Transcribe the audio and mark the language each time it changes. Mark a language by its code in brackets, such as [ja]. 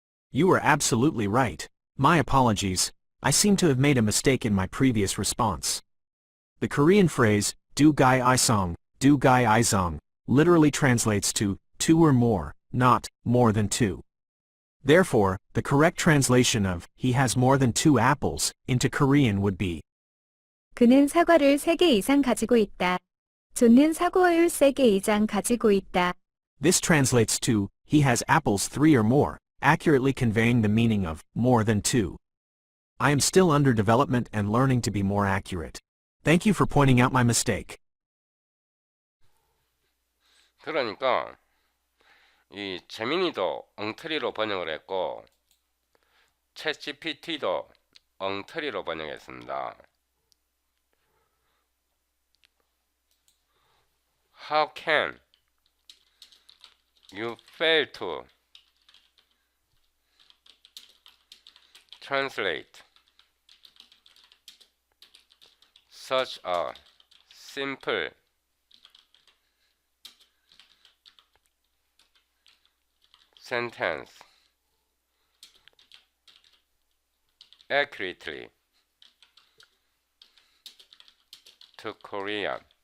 [en] You are absolutely right. My apologies. I seem to have made a mistake in my previous response. The Korean phrase, [ko] do gai isong, do gai isong, [en] literally translates to, two or more, not, more than two. Therefore, the correct translation of, he has more than two apples, into Korean would be, [ko] 그는 사과를 3개 이상 가지고 있다. 존는 사과를 3개 이상 가지고 있다. [en] This translates to, he has apples 3 or more, accurately conveying the meaning of, more than two. I am still under development and learning to be more accurate. Thank you for pointing out my mistake. [ko] 그러니까 이 재민이도 엉터리로 번역을 했고 챗GPT도 엉터리로 번역했습니다. [en] How can you fail to translate such a simple sentence accurately to Korean?